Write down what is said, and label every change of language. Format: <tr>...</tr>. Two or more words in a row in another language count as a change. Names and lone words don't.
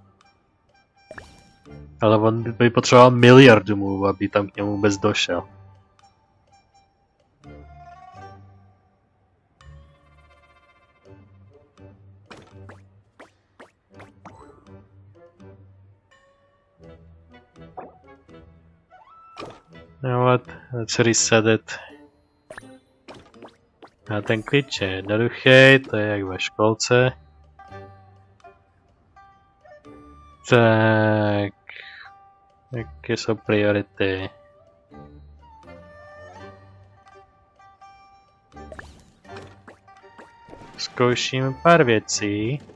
<cs>Ale on by potřeboval miliardu move, aby tam k němu vůbec došel.</cs> <en>No let's reset it.</en> <cs>A ten klíč je jednoduchý, to je jak ve školce. Tak, jaké jsou priority? Zkouším pár věcí.</cs>